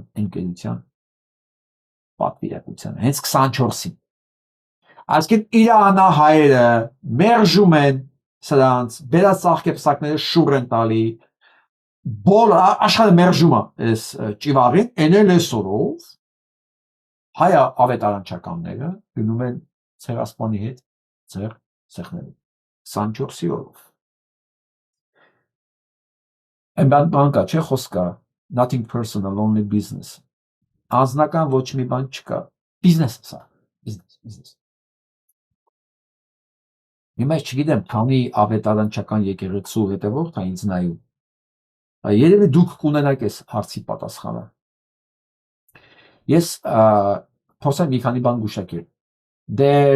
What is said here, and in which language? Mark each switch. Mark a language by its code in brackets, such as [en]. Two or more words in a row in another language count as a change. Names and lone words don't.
[hy] ընկերության պատվիրակության, հենց 24-ին։ Այսինքն Իրանա հայերը մերժում են սրանց, բերած ծաղկեպսակները շուռ են տալի, բոլոր աշխարհը մերժում է այս ճիվաղին, էնել այսօրով հայ ավետարանչականները գնում են ցեղասպանի հետ ձեր սեղմելու 24-ի օրով։ Այն բան կա, չէ՞ խոսքա, [en] nothing personal, only business։ [hy] Անձնական ոչ մի բան չկա, բիզնես է սա, բիզնես։ Հիմա չգիտեմ, քանի ավետարանչական եկեղեցու հետևորդ է ինձ նայում։ Երևի դուք կունենաք այս հարցի պատասխանը։ Ես փորձեմ մի քանի բան գուշակել։ Դե